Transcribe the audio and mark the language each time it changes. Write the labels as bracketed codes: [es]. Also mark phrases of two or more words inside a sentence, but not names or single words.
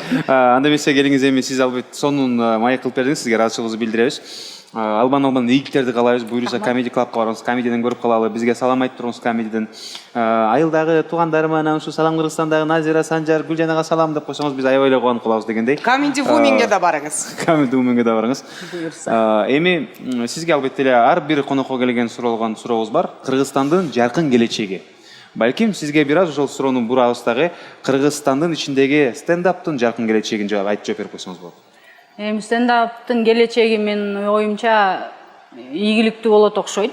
[ky] Анда эмесе келиңиз, эми сиз албетте сонун маек кылып бердиңиз, сизге ыраазычылыгыбызды билдиребиз. Албан ийгиликтерди каалайбыз. Буюрса Comedy Club'га барыңыз, комедиядан көрүп калалы, бизге салам айтып туруңуз комедиядан. Айылдагы туугандарыма анан ушу Салам Кыргызстандагы Назира, Санжар, Гүлжанага салам деп койсоңуз, биз аябай эле кубанып калабыз дегендей. Comedy Women'ге да барыңыз. Comedy Women'ге да барыңыз. Эми сизге албетте эле ар бир конокко келген сурообуз бар. Кыргызстандын жаркын келечеги. Балким сизге бир аз ошол суроону бурабыз дагы. Кыргызстандын ичиндеги стендаптын жаркын келечегин айтып жооп берип койсоңуз болот. Эми стендаптын келечеги менин оюмча ийгиликтүү болот окшойт.